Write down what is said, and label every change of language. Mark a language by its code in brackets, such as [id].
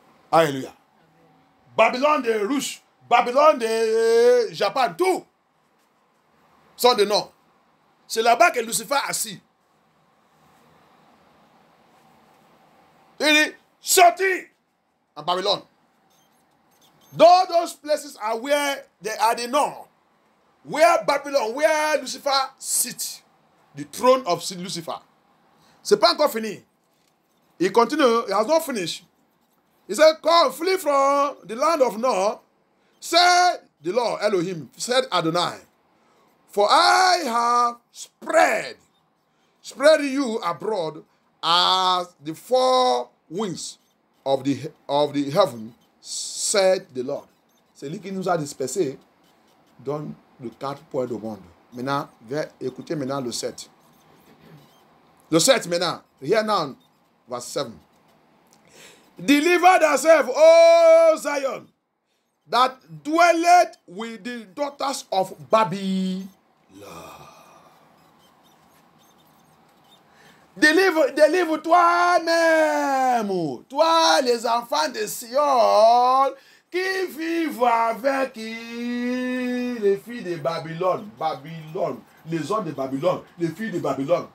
[fr] Alléluia. Babylone de Russes, Babylone de Japon, tout sont de nord. C'est là-bas que Lucifer est assis. Il dit, sorti en Babylone. [en] Those places are where they are the north. Where Babylon, where Lucifer sits. The throne of Lucifer. [fr] C'est pas encore fini. Il continue, [en] he has not finished. He said, come, flee from the land of North, said the Lord Elohim, said Adonai. For I have spread you abroad as the four winds of the heaven, said the Lord. [fr] C'est lui qui nous a dispersés dans les 4 points du monde. Maintenant, écoutez maintenant le 7. Le 7 maintenant. [en] Here now, verse 7. Deliver thyself, O Zion, that dwelleth with the daughters of Babylon. [fr] Délivre toi-même, toi les enfants de Sion, qui vivent avec les filles de Babylone, les hommes de Babylone, les filles de Babylone.